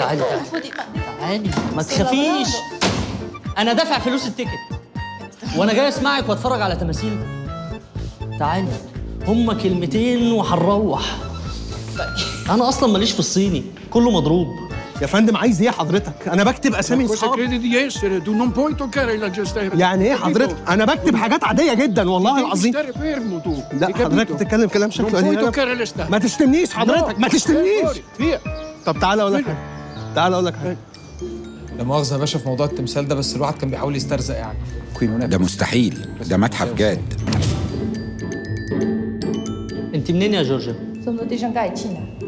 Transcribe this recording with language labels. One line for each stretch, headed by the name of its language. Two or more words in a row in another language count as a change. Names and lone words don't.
Arabic: تعالي ما تخافيش، انا دافع فلوس التيكت وانا جاي اسمعك واتفرج على تماثيل. تعالي، هما كلمتين وهنروح. انا اصلا ماليش في الصيني، كله مضروب. يا فندم عايز ايه حضرتك؟ انا بكتب اسامي
Italian: Cosa
Arabic: اصحابي.
Italian: credi di essere? Tu non puoi toccare la gestare.
Arabic: يعني ايه حضرتك؟ انا بكتب حاجات عاديه جدا والله العظيم.
Italian: Stare fermo tu.
Arabic: لا حضرتك بتتكلم كلام
Italian: Non
Arabic: شكله
Italian: puoi
Arabic: قليل.
Italian: toccare le stampe.
Arabic: ما تشتمنيش حضرتك، ما تشتمنيش.
Italian: Via.
Arabic: طب تعالى اقول لك حاجه. تعالى اقول لك حاجه. لا مؤاخذه يا باشا في موضوع التمثال ده، بس الواحد كان بيحاول يسترزق يعني. ده مستحيل، ده متحف جاد. انت منين يا جورجيا؟
Italian: Sono di Shanghai, Cina.